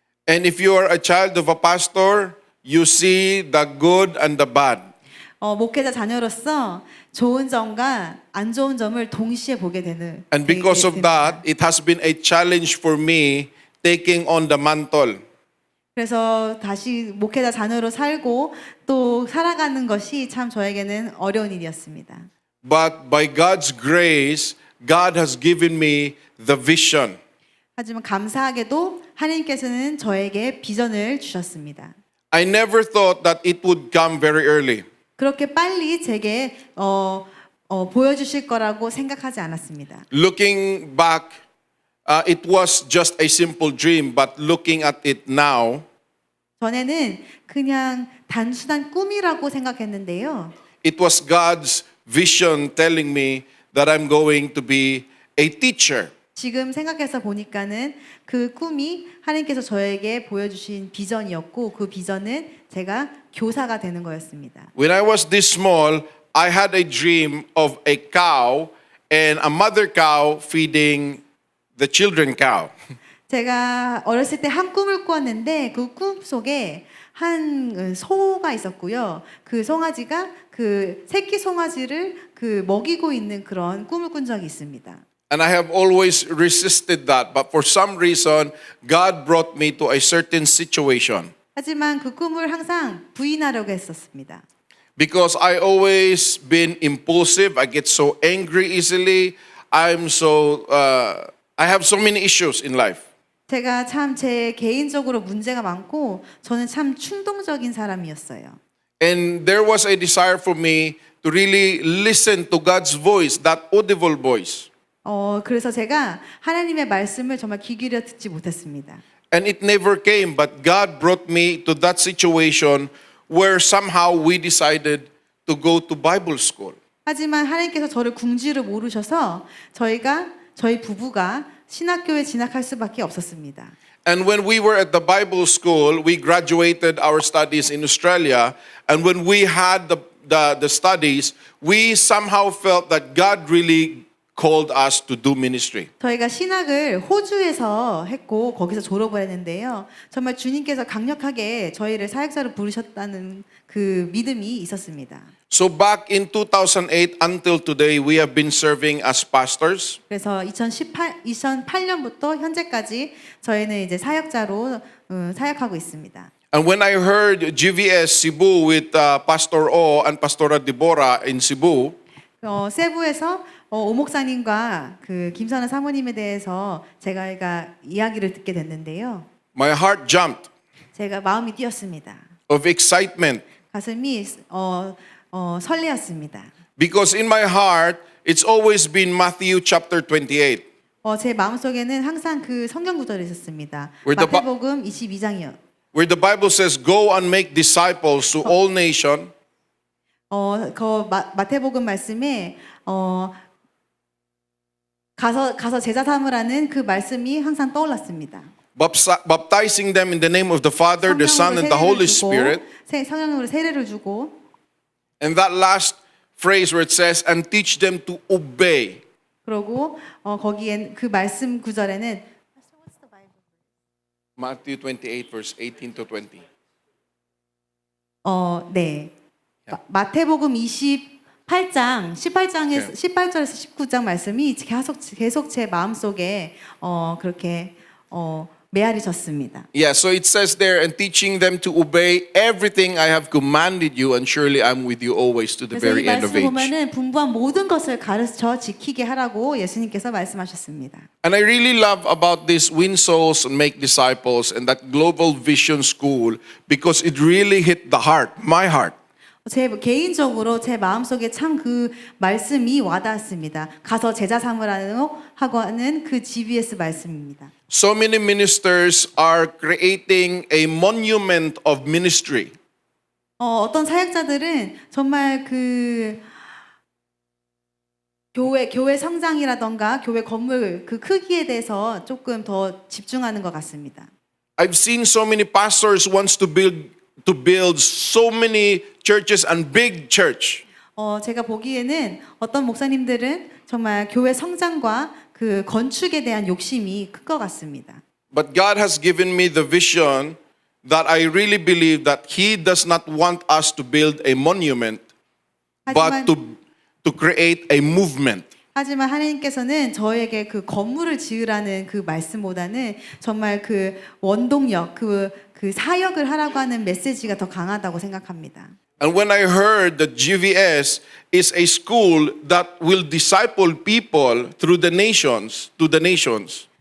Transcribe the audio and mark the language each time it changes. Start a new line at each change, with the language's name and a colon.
English: And if you are a child of a pastor, you see the good and the bad.
Korean: 목회자 자녀로서 좋은 점과 안 좋은 점을 동시에 보게 되는.
English: And because of that, it has been a challenge for me taking on the mantle.
Korean: 그래서 다시 목회자 자녀로 살고 또 살아가는 것이 참 저에게는 어려운 일이었습니다.
English: But by God's grace, God has given me the vision.
Korean: 하지만 감사하게도 하나님께서는 저에게 비전을 주셨습니다.
English: I never thought that it would come very early.
Korean: 그렇게 빨리 제게 보여주실 거라고 생각하지 않았습니다.
English: Looking back it was just a simple dream, but looking at it now,
Korean: 전에는 그냥 단순한 꿈이라고 생각했는데요.
English: it was God's vision telling me that I'm going to be a teacher.
Korean: 지금 생각해서 보니까는 그 꿈이 하나님께서 저에게 보여주신 비전이었고 그 비전은 제가 교사가 되는 거였습니다.
English: When I was this small, I had a dream of a cow and a mother cow feeding the children cow.
Korean: 제가 어렸을 때 한 꿈을 꾸었는데 그 꿈 속에 한 소가 있었고요. 그 송아지가 그 새끼 송아지를 그 먹이고 있는 그런 꿈을 꾼 적이 있습니다.
English: And I have always resisted that, but for some reason, God brought me to a certain situation.
Korean: 하지만 그 꿈을 항상 부인하려고 했었습니다.
English: Because I always been impulsive, I get so angry easily. I have so many issues in life.
Korean: 제가 참 제 개인적으로 문제가 많고 저는 참 충동적인 사람이었어요.
English: And there was a desire for me to really listen to God's voice, that audible voice.
Korean: 그래서 제가 하나님의 말씀을 정말 귀 기울여 듣지 못했습니다.
English: And it never came, but God brought me to that situation where somehow we decided to go to Bible school.
Korean: 하지만 하나님께서 저를 궁지를 모르셔서 저희 부부가 신학교에 진학할 수밖에 없었습니다.
English: And when we were at the Bible school, we graduated our studies in Australia. And when we had the studies, we somehow felt that God really called us to do ministry.
Korean: 저희가 신학을 호주에서 했고 거기서 졸업을 했는데요. 정말 주님께서 강력하게 저희를 사역자로 부르셨다는 그 믿음이 있었습니다.
English: So back in 2008 until today, we have been serving as pastors.
Korean: 그래서 2008년부터 현재까지 저희는 이제 사역자로 사역하고 있습니다.
English: And when I heard GVS Cebu with Pastor O and Pastora Deborah in Cebu,
Korean: 세부에서 오 목사님과 그 김선아 사모님에 대해서 제가 이야기를 듣게 됐는데요.
English: my heart jumped
Korean: 제가 마음이 뛰었습니다.
English: of excitement
Korean: 가슴이 설레었습니다.
English: because in my heart, it's always been Matthew chapter 28.
Korean: 제 마음속에는 항상 그 성경 구절이 있었습니다.
English: Where the
Korean: 마태복음 22장이요.
English: where the Bible says, go and make disciples to all nations.
Korean: 마태복음 말씀에 가서 제자 삼으라는 그 말씀이 항상 떠올랐습니다.
English: Baptizing them in the name of the Father, the Son, and the Holy Spirit.
Korean: 성령으로 세례를 주고
English: And that last phrase where it says, and teach them to obey.
Korean: 그리고 거기엔 그 말씀 구절에는
English: Matthew 28 verse 18 to 20.
Korean: 네. 마태복음 18장 18절에서 19장 말씀이 계속 제 마음속에 그렇게 메아리셨습니다.
English: Yeah, so it says there, and teaching them to obey everything I have commanded you, and surely I'm with you always to the
Korean: 그래서 이
English: very end of
Korean: 말씀
English: age.
Korean: 보면은 분부한 모든 것을 가르쳐 지키게 하라고 예수님께서 말씀하셨습니다.
English: And I really love about this Win Souls and Make Disciples and that Global Vision School because it really hit the heart, my heart.
Korean: 제 개인적으로 제 마음속에 참 그 말씀이 와닿았습니다. 가서 제자 삼으라고 하고 하는 그 GBS 말씀입니다.
English: So many ministers are creating a monument of ministry.
Korean: 어떤 사역자들은 정말 그 교회 성장이라던가 교회 건물 그 크기에 대해서 조금 더 집중하는 것 같습니다.
English: I've seen so many pastors wants to build so many churches and big church.
Korean: 제가 보기에는 어떤 목사님들은 정말 교회 성장과 그 건축에 대한 욕심이 큰 것 같습니다.
English: But God has given me the vision that I really believe that He does not want us to build a monument, but to create a movement.
Korean: 하지만 하나님께서는 저에게 그 건물을 지으라는 그 말씀보다는 정말 그 원동력, 그 사역을 하라고 하는 메시지가 더 강하다고 생각합니다.
English: And when I heard that GVS is a school that will disciple people through the nations, to the nations.